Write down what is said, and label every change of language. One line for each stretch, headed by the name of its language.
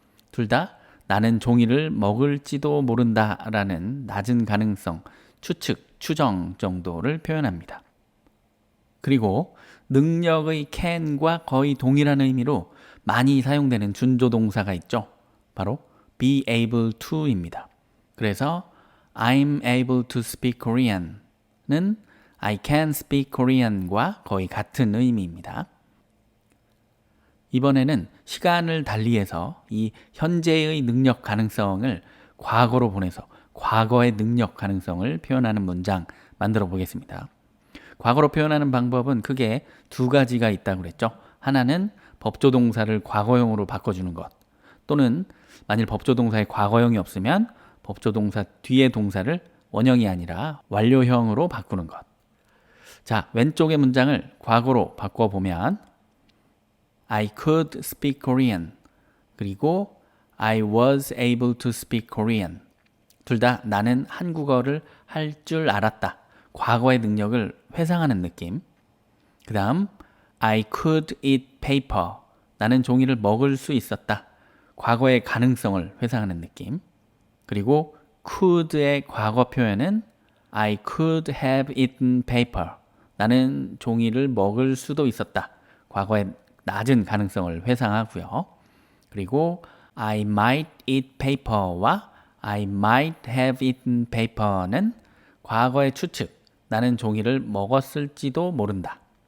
Korean: 둘 다 나는 종이를 먹을지도 모른다 라는 낮은 가능성, 추측, 추정 정도를 표현합니다. 그리고 능력의 can과 거의 동일한 의미로 많이 사용되는 준조동사가 있죠. 바로
English: be able to입니다.
Korean: 그래서
English: I'm able to speak Korean은 I can speak Korean과
Korean: 거의 같은 의미입니다. 이번에는 시간을 달리해서 이 현재의 능력 가능성을 과거로 보내서 과거의 능력 가능성을 표현하는 문장 만들어 보겠습니다. 과거로 표현하는 방법은 크게 두 가지가 있다고 그랬죠. 하나는 법조동사를 과거형으로 바꿔주는 것, 또는 만일 법조동사에 과거형이 없으면 법조동사 뒤에 동사를 원형이 아니라 완료형으로 바꾸는 것. 자, 왼쪽의 문장을 과거로 바꿔보면
English: I could speak Korean,
Korean: 그리고
English: I was able to speak Korean.
Korean: 둘 다 나는 한국어를 할 줄 알았다. 과거의 능력을 회상하는 느낌. 그 다음
English: I could eat paper.
Korean: 나는 종이를 먹을 수 있었다. 과거의 가능성을 회상하는 느낌. 그리고 could의 과거 표현은
English: I could have eaten paper.
Korean: 나는 종이를 먹을 수도 있었다. 과거의 낮은 가능성을 회상하고요. 그리고
English: I might eat paper
Korean: 와
English: I might have eaten paper
Korean: 는 과거의 추측, 나는 종이를 먹었을지도 모른다.